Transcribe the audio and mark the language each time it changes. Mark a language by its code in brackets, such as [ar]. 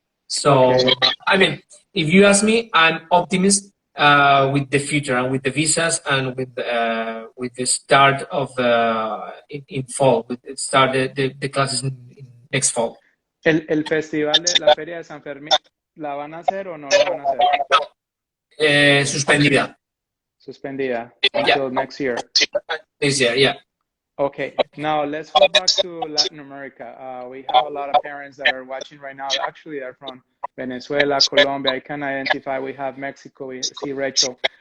[en] So, I mean, if you ask me, I'm optimist with the future and with the visas and with the start of in fall, with the start the classes in next fall. [es] El festival de la Feria de San Fermín, ¿la van a hacer o no la van a hacer? Suspendida. [en] Suspendida until next year. This year, yeah. Okay, now let's go back to Latin America. We have a lot of parents that are watching right now. Actually, they're from Venezuela, Colombia. I can identify. We have Mexico. We see Rachel.